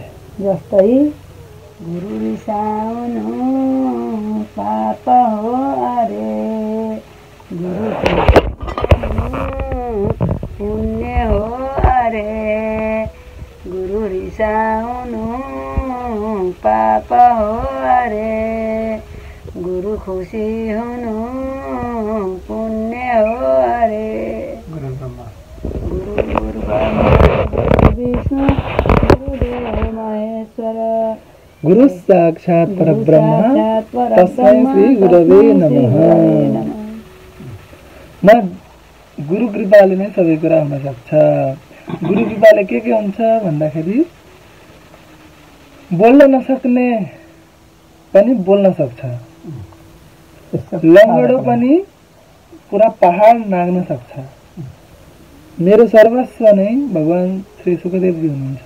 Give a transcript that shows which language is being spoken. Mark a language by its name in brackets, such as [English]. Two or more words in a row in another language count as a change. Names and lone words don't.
[Nepali] जस्तै गुरु रिसाउनु पाप हो अरे, गुरु पुण्य हो अरे, गुरु रिसाउनु पाप हो अरे, गुरु खुसी हुनु पुण्य हो अरे। [Sanskrit] गुरु ब्रह्मा विष्णु गुरुदेव महेश्वर, गुरु साक्षात् परब्रह्म तस्मै श्री गुरवे नमः। [Nepali] गुरु कृपाले नै सबै कुरा हुन सक्छ। गुरु कृपाले के हुन्छ भन्दाखेरि बोल्न नसक्ने पनि बोल्न सक्छ, लङ्गडो पनि पुरा पहाड नाग्न सक्छ। मेरो सर्वस्व नै भगवान श्री सुखदेवजी हुनुहुन्छ।